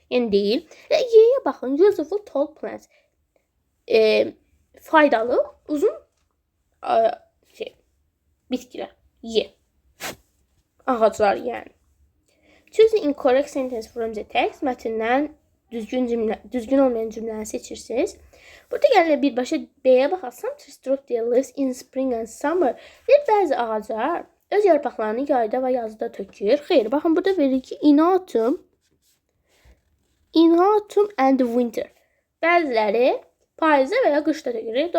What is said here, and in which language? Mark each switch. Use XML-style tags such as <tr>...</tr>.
<az>Yəni deyil. Və Y-yə baxın.</az> <en>Useful tall plants.</en> <az>Faydalı, uzun bitkilər. Y. Ağaclar yəni.</az> <en>Choose the incorrect sentence from the text.</en> <az>Mətndən düzgün olmayan cümləni seçirsiniz. Burada gəlir birbaşa B-yə baxasam.</az> <en>Stroke their leaves in spring and summer.</en> <az>Bir bəzi ağaclar öz yarpaqlarını yayda və yazda tökür. Xeyr, baxın burada verir ki</az> <en>in autumn and winter.</en> <az>Bəziləri payızda və ya qışda tökür.</az>